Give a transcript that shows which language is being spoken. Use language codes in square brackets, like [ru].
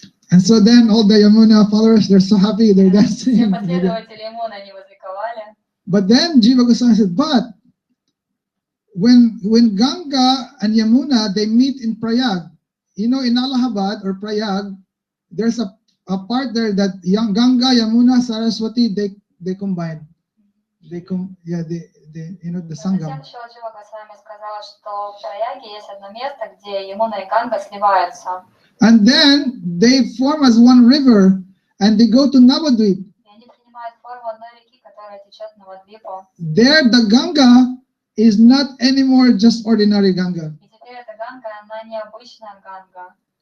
[en] And so then all the Yamuna followers, they're so happy, they're dancing. [ru] Все последователи Ямуны, они возликовали. [en] But then Jiva Goswami said, but when Ganga and Yamuna, they meet in Prayag, in Allahabad or Prayag, there's a part there that Ganga, Yamuna, Saraswati, they combine. The Sangam. [ru] Затем еще Джива Госвами сказал, что в Праяге есть одно место, где Ямуна и Ганга сливаются. [en] And then they form as one river and they go to Navadvip. [ru] И они принимают форму одной реки, которая течет на Навадвипу. [en] There the Ganga is not anymore just ordinary Ganga. [ru] И теперь эта Ганга, она не обычная Ганга.